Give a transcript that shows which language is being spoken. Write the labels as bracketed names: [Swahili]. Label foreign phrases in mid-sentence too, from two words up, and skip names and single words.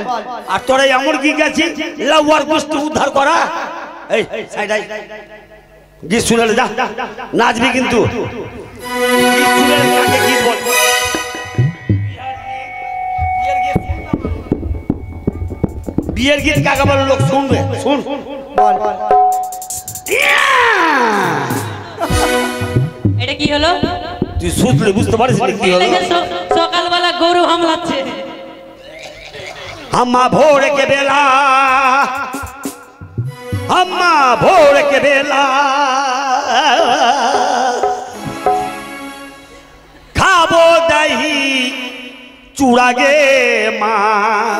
[Bangla] আর তোরা এমন কি গেছিস লাউয়ার গোষ্ঠী উদ্ধার করা এই সাইড আই গীত শুনালে যা নাচবি কিন্তু গীত শুনালে কাকে গীত বল বিয়ের গীত কাকে বলে লোক শুনবে শুন বল বল এটা কি হলো তুই শুনলে বুঝতে পারিস কি হলো সকালবেলা গরু হামলাচ্ছে [Maithili] अम्मा भोर के बेला अम्मा भोर के बेला खाबो दही चूड़ा गे माँ